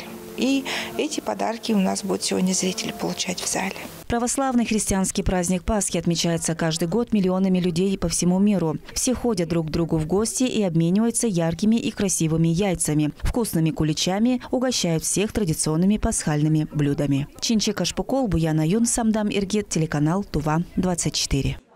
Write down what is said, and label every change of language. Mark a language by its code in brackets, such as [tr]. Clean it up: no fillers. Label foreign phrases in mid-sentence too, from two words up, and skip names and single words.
[ru] И эти подарки у нас будут сегодня зрители получать в зале. Православный христианский праздник Пасхи отмечается каждый год миллионами людей по всему миру. Все ходят друг к другу в гости и обмениваются яркими и красивыми яйцами, вкусными куличами, угощают всех традиционными пасхальными блюдами. Чинчик Ашпукол, Буяна Юн, Самдам Иргет, телеканал Тува 24.